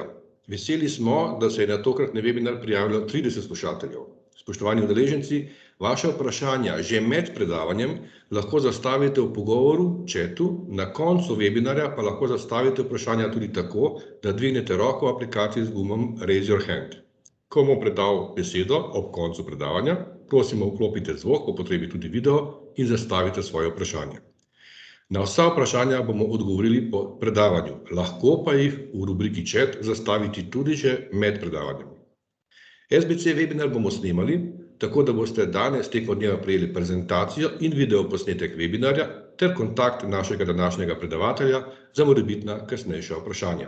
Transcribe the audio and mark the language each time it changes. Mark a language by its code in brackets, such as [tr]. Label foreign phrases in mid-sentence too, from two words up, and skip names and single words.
[sl] Veseli smo, da se je na tokratni webinar prijavilo 30 slušateljev. Spoštovani udeleženci, vaše vprašanja že med predavanjem lahko zastavite v pogovoru, chatu, na koncu webinarja pa lahko zastavite vprašanja tudi tako, da dvignete roko v aplikaciji z gumom [en] Raise your hand. [sl] Ko bom predal besedo ob koncu predavanja, prosimo vklopite zvok, po potrebi tudi video in zastavite svoje vprašanje. Na vsa vprašanja bomo odgovorili po predavanju, lahko pa jih v rubriki chat zastaviti tudi že med predavanjem. SBC webinar bomo snemali, tako da boste danes tekom dneva prejeli prezentacijo in video posnetek webinarja ter kontakt našega današnjega predavatelja za morebitna kasnejša vprašanja.